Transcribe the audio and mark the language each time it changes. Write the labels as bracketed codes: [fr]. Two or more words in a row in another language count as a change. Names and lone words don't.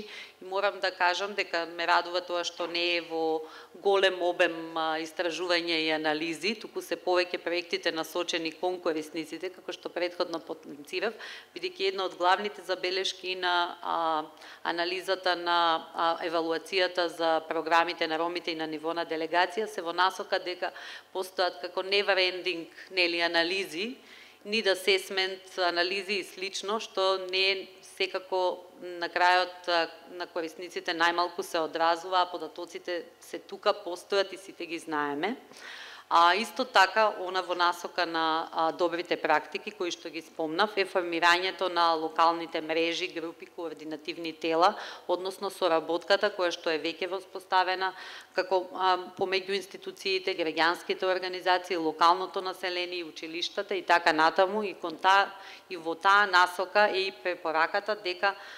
[mk] И морам да кажам дека ме радува тоа што не е во голем обем истражување и анализи, туку се повеќе проектите насочени кон корисниците, како што претходно потенцирав, бидејќи една од главните забелешки на анализата на евалуацијата за програмите на ромите и на ниво на делегација се во насока дека постојат како [en] never ending [mk] нели анализи, [en] need assessment, [mk] анализи и слично, што не е секако на крајот на корисниците најмалку се одразува, а податоците се тука, постојат и сите ги знаеме. Исто така, она во насока на добрите практики, кои што ги спомнав, е формирањето на локалните мрежи, групи, координативни тела, односно соработката која што е веќе воспоставена како помеѓу институциите, граѓанските организации, локалното население, училиштата и така натаму, и во таа насока е и препораката дека